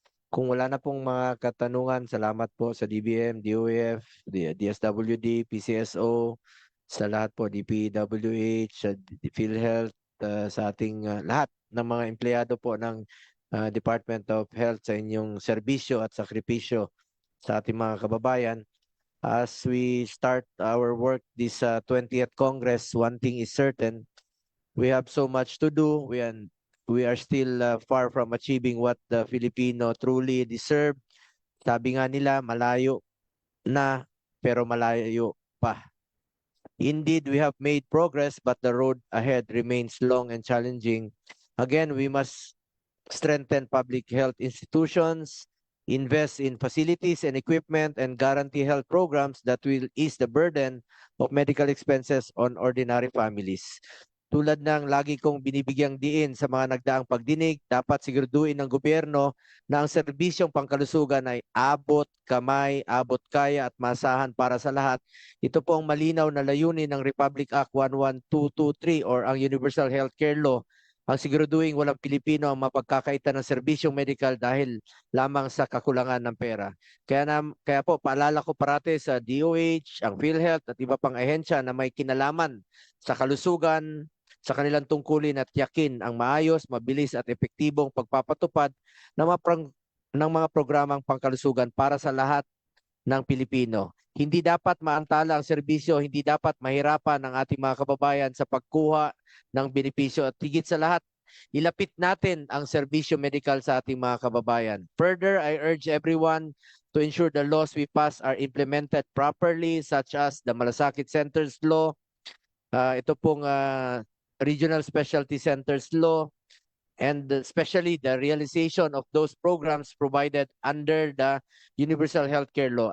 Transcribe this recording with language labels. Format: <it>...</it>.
<tl>Kung wala na pong mga katanungan, salamat po sa DBM, DOF, DSWD, PCSO, sa lahat po, DPWH, sa PhilHealth, sa ating lahat ng mga empleyado po ng Department of Health sa inyong serbisyo at sakripisyo sa ating mga kababayan.</tl> <en>As we start our work this 20th Congress, one thing is certain, we have so much to do. We are still far from achieving what the Filipino truly deserve.</en> <tl>Sabi nga nila, malayo na pero malayo pa.</tl> <en>Indeed, we have made progress, but the road ahead remains long and challenging. Again, we must strengthen public health institutions, invest in facilities and equipment, and guarantee health programs that will ease the burden of medical expenses on ordinary families.</en> <tl>Tulad ng lagi kong binibigyang diin sa mga nagdaang pagdinig, dapat siguraduhin ng gobyerno na ang serbisyong pangkalusugan ay abot kamay, abot kaya at masahan para sa lahat. Ito po ang malinaw na layunin ng Republic Act 11223 or ang Universal Healthcare Law, ang siguraduhin walang Pilipino ang mapagkakaitan ng serbisyong medikal dahil lamang sa kakulangan ng pera. Kaya po paalala ko parati sa DOH, ang PhilHealth at iba pang ahensya na may kinalaman sa kalusugan, sa kanilang tungkulin at yakin ang maayos, mabilis at epektibong pagpapatupad ng mga programang pangkalusugan para sa lahat ng Pilipino. Hindi dapat maantala ang serbisyo, hindi dapat mahirapan ang ating mga kababayan sa pagkuha ng benepisyo at higit sa lahat, ilapit natin ang serbisyo medikal sa ating mga kababayan.</tl> <en>Further, I urge everyone to ensure the laws we pass are implemented properly, such as the Malasakit Centers Law,</en> <tl>ito pong</tl> <en>Regional Specialty Centers Law, and especially the realization of those programs provided under the Universal Healthcare Law.</en>